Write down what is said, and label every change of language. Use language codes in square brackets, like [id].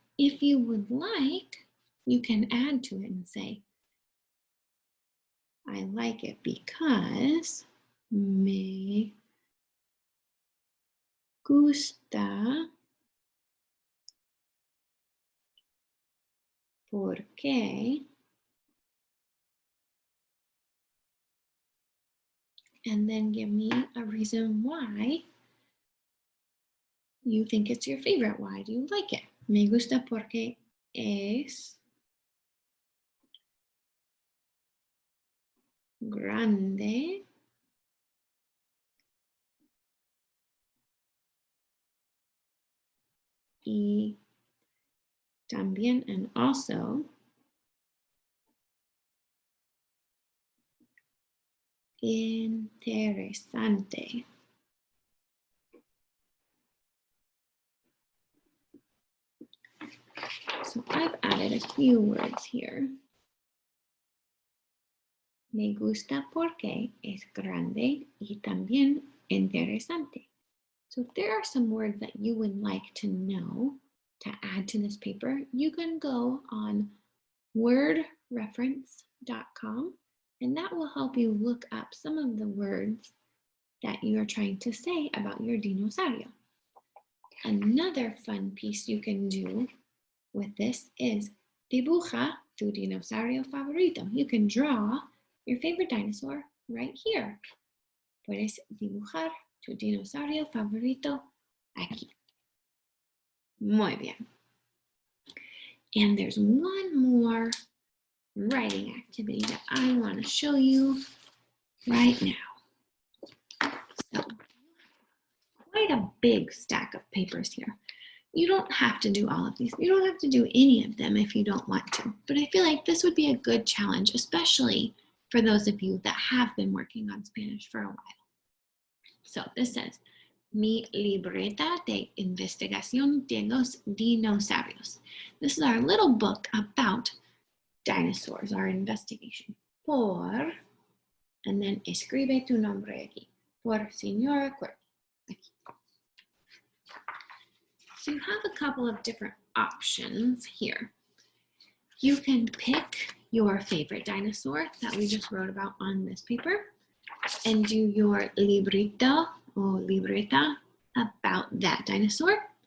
[en] If you would like, you can add to it and say, I like it because [es] me gusta porque, [en] and then give me a reason why you think it's your favorite. Why do you like it? [es] Me gusta porque es grande y también [en] and also [es] interesante. [en] So I've added a few words here. [es] Me gusta porque es grande y también interesante. [en] So if there are some words that you would like to know to add to this paper, you can go on wordreference.com and that will help you look up some of the words that you are trying to say about your dinosaurio. Another fun piece you can do with this is [es] dibuja tu dinosaurio favorito. [en] You can draw your favorite dinosaur right here. [es] Puedes dibujar tu dinosaurio favorito aquí. Muy bien. [en] And there's one more writing activity that I want to show you right now. So, quite a big stack of papers here. You don't have to do all of these. You don't have to do any of them if you don't want to. But I feel like this would be a good challenge, especially for those of you that have been working on Spanish for a while. So this says, [es] mi libreta de investigación de los dinosaurios. [en] This is our little book about dinosaurs, our investigation. [es] Por, [en] and then [es] escribe tu nombre aquí. Por Señora Courtney. Aquí. [en] So you have a couple of different options here. You can pick your favorite dinosaur that we just wrote about on this paper and do your librito or libreta about that dinosaur.